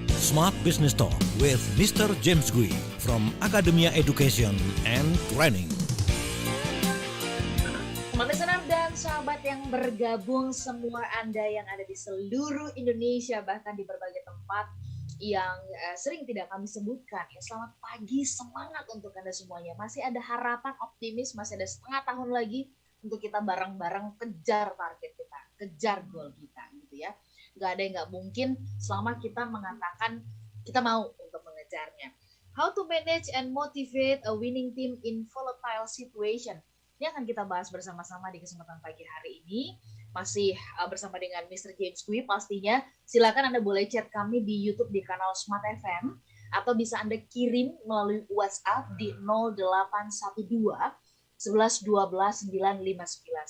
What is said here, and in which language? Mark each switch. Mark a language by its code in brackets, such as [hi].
[en] Smart Business Talk with Mr. James Gui from Academia Education and Training. [id] Teman senam dan sahabat yang bergabung, semua Anda yang ada di seluruh Indonesia, bahkan di berbagai tempat yang sering tidak kami sebutkan. Ya, selamat pagi, semangat untuk Anda semuanya. Masih ada harapan optimis, masih ada setengah tahun lagi untuk kita bareng-bareng kejar target kita, kejar goal kita gitu ya. Gak ada yang gak mungkin selama kita mengatakan kita mau untuk mengejarnya. [en] How to manage and motivate a winning team in volatile situation. [id] Ini akan kita bahas bersama-sama di kesempatan pagi hari ini. Masih bersama dengan Mr. James Gui pastinya. Silakan Anda boleh chat kami di YouTube di kanal Smart FM. Atau bisa Anda kirim melalui WhatsApp di 0812 11 12 959.